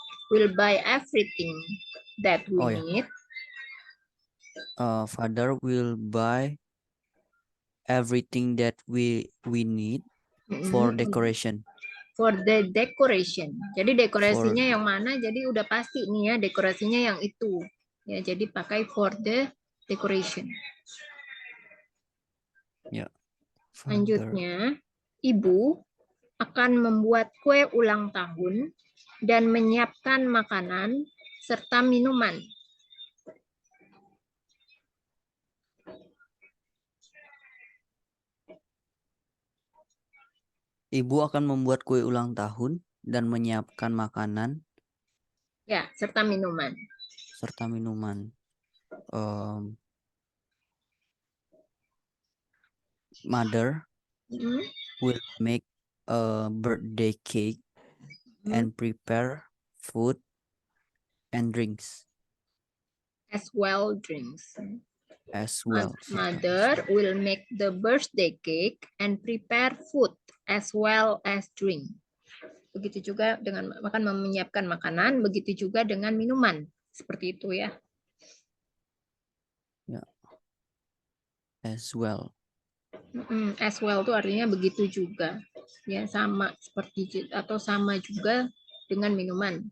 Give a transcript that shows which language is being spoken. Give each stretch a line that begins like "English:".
English: Will buy everything that we need. Father will buy everything that we need for decoration. For the decoration.
Indonesian: Jadi dekorasinya yang mana? Jadi udah pasti nih ya, dekorasinya yang itu. Ya, jadi pakai
English: for the decoration.
Indonesian: Ya. Selanjutnya, ibu akan membuat kue ulang tahun dan menyiapkan makanan serta minuman. Ibu akan membuat kue ulang tahun dan menyiapkan makanan. Ya, serta minuman. Serta minuman.
English: Mother will make a birthday cake and prepare food and drinks As well drinks. as well. Mother will make the birthday cake and prepare food as well as drink.
Indonesian: Begitu juga dengan menyiapkan makanan, begitu juga dengan minuman. Seperti itu ya.
English: Ya. As well. As well
Indonesian: itu artinya begitu juga. Ya, sama seperti atau sama juga dengan minuman.